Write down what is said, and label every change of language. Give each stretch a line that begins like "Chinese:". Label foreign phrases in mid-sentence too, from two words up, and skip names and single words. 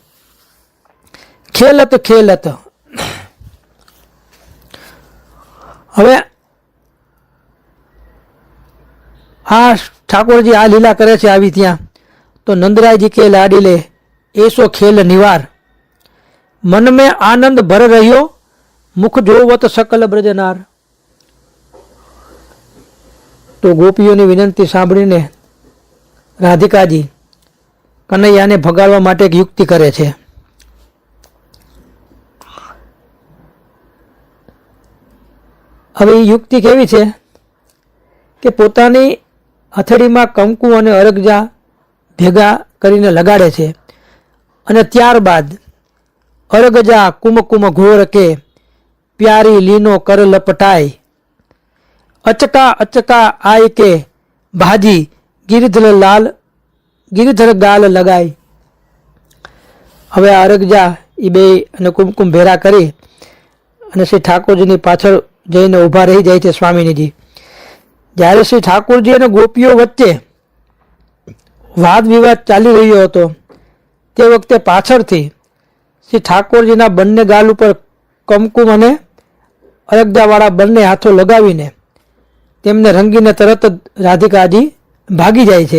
Braj: खेलत खेलत
Gujarati: હવે આ ઠાકુરજી આ લીલા કરે છે આવી ત્યાં તો
Braj: नंदरायजी के लाडी ले ऐसो खेल निवार, मन में आनंद भर रह्यो मुख जोवत सकल ब्रजनार।
Gujarati: તો ગોપીઓની વિનંતી સાંભળીને રાધિકાજી કન્હૈયાને ભગાડવા માટે એક યુક્તિ કરે છે। હવે યુક્તિ કેવી છે કે પોતાની હથેડી માં કંકુ અને અરગજા ભેગા કરીને લગાડે છે અને ત્યારબાદ
Braj: अरगजा कुमकुम घोर के प्यारी लीनो कर लपटाई, अचका अचका आय के भाजी गिरिधर गाल लगाई।
Gujarati: હવે અરગજા એ બે અને કુમકુમ ભેરા કરી અને શ્રી ઠાકોરજીની પાછળ જઈને ઊભા રહી જાય છે સ્વામિનીજી. જ્યારે શ્રી ઠાકોરજી અને ગોપીઓ વચ્ચે વાદ વિવાદ ચાલી રહ્યો હતો તે વખતે પાછળથી શ્રી ઠાકોરજીના બંને ગાલ ઉપર કમકુમ અને અરગદાવાળા બંને હાથો લગાવીને તેમને રંગીને તરત જ રાધિકાજી ભાગી જાય છે.